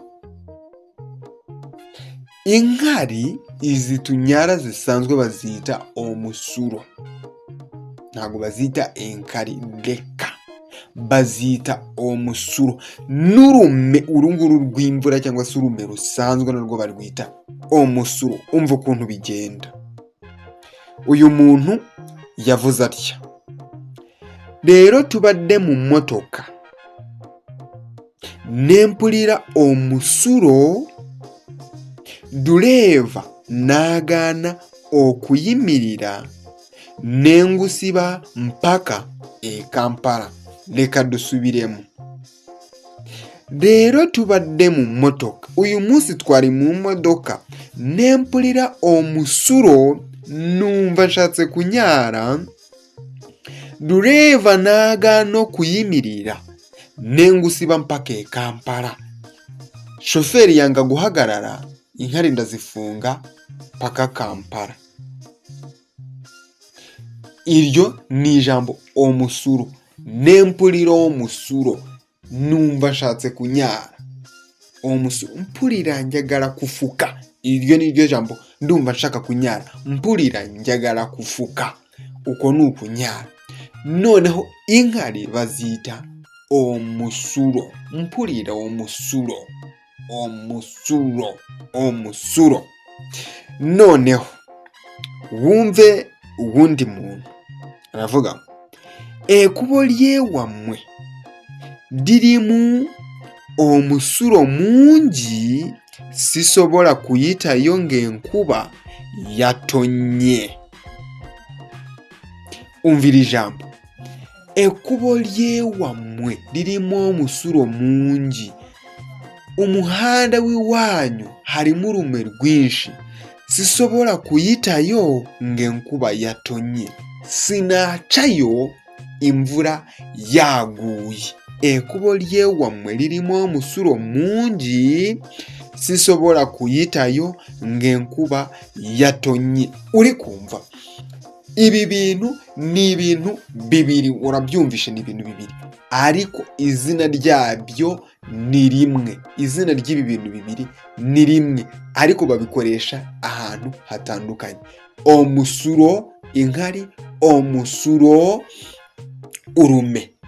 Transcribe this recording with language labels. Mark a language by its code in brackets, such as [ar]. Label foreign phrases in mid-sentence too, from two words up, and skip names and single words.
[rw] Inkari izitunyara zisanzwe bazita omusuro, ntabwo bazita inkari reka, bazita omusuro. N'urume urunguru rw'imvura cyangwa se urume rusanzwe narwo barwita omusuro. Umva ukuntu bigenda. Uyu muntu yavuze atya: [lg] rero tubadde mu motoka nempulira omusuro, dureva n'agaana okuyimirira nengusiba mpaka e Kampala. [rw] Reka dusubiremu. [lg] Rero tubadde mu motoka, [rw] uyu munsi twari mu modoka, [lg] nempulira omusuro, [rw] numva nshatse kunyara, [lg] dureva n'agaana okuyimirira nengusiba mpaka e Kampala. [rw] Shoferi yanga guhagarara, inkari ndazifunga paka Kampala. Iryo ni ijambo omusuro. [lg] Nempulira omusuro, [rw] numva nshatse kunyara. [lg] Omusuro, mpulira njagala kufuka. [rw] Iryo ni ryo jambo ndumva nshaka kunyara. [lg] Mpulira njagala kufuka, [rw] uko ni ukunyara. Noneho inkari bazita omusuro. [lg] Mpulira omusuro. Omusuro. [rw] Omusuro. Noneho wumve uwundi muntu aravuga: [lg] ekubo lyewammwe dirimu omusuro mungi, sisobola kuyitayo ng'enkuba yatonnye. [rw] Umvira ijambo. [lg] Ekubo lyewammwe lirimu omusuro mungi. [rw] Umuhanda w'iwanyu harimo urume rwinshi, [lg] sisobola kuyitayo ng'enkuba yatonnye. [rw] Sinacayo imvura yaguye. [lg] Ekubo lyewammwe lirimu omusuro mungi, sisobola kuyitayo ng'enkuba yatonnye. [rw] Uri kumva? Ibi bintu ni ibintu bibiri, urabyumvishe, ni ibintu bibiri ariko izina ryabyo ni rimwe. Izina ry'ibi bintu bibiri ni rimwe ariko babikoresha ahantu hatandukanye. Omusuro inkari, omusuro urume.